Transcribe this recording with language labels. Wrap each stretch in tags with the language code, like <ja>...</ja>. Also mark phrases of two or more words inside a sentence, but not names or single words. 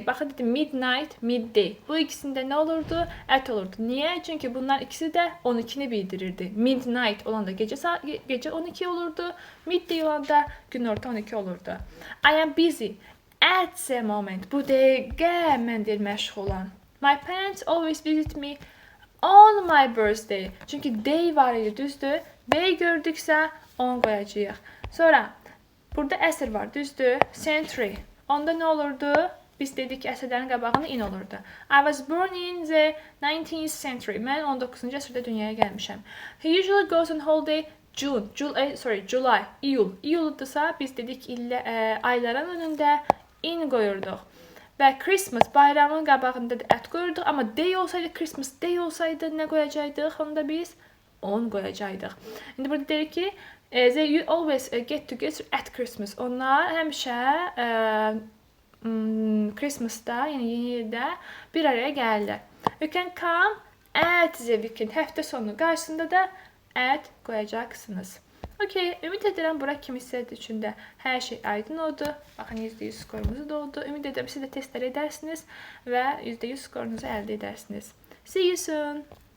<az>Baxın dedim</az> <en>midnight, midday.</en> <az>Bu ikisində nə olurdu? At olurdu. Niyə? Çünki bunlar ikisi də 12-ni bildirirdi. Midnight olanda gecə 12 olurdu. Midday olanda günorta 12 olurdu.</az> <en>I am busy at the moment.</en> <az>Bu dəqiqə mən deyil məşğulam.</az> <en>My parents always visit me on my birthday.</en> <az>Çünki day var idi, düzdür? Day gördüksə 10 qoyacağıq. Sonra burada əsr var, düzdür? Century. Onda nə olurdu? Biz dedik ki, əsrlərin qabağında in olurdu.</az> <en>I was born in the 19th century.</en> <az>Mən 19-cu əsrdə dünyaya gəlmişəm.</az> <en>He usually goes on holiday July,</en> <az>iyul. İyuldursa biz dedik ayların önündə in qoyurduq. Və Christmas bayramın qabağında da at qoyurduq. Amma day olsaydı,</az> <en>Christmas day</en> <az>olsaydı nə qoyacaqdıq? Onda biz 10 qoyacaqdıq. İndi burada deyirik ki,</az> <en>you always get together at Christmas.</en> <az>Onlar həmişə Christmasda, yəni yeni ildə bir araya gəlirlər.</az> <en>You can come at the weekend.</en> <az>Həftə sonu qarşısında da at qoyacaqsınız. Okey, ümid edirəm bura kimi hissədir üçün də hər şey aydın oldu. Baxın, %100 skorumuzu da oldu. Ümid edirəm siz də testlər edərsiniz və %100 skorunuzu əldə edərsiniz.</az> <en>See you soon.</en>